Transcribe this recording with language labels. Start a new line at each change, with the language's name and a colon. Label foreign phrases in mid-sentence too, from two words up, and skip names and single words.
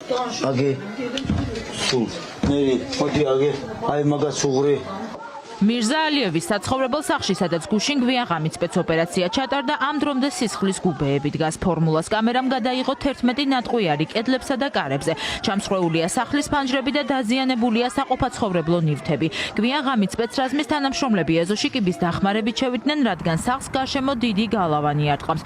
Georgian: Age. Sul. Neri. Odi age. Ai maga sugri. მირზა ალიევის საცხოვრებელ სახლში, სადაც გუშინ გვიანღამით სპეცოპერაცია ჩატარდა, ამ დრომდე სისხლის გუბეები დგას. ფორმულას კამერამ გადაიღო 11 ნატყვიარი კედლებსა და კარებზე. ჩამსხვრეულია სახლის ფანჯრები და დაზიანებულია საყოფაცხოვრებლო ნივთები. გვიანღამით სპეცრაზმის თანამშრომლები ეზოშიკიბის დახმარებით შევიდნენ, რადგან სახლს გარშემო დიდი გალავანი არტყამს.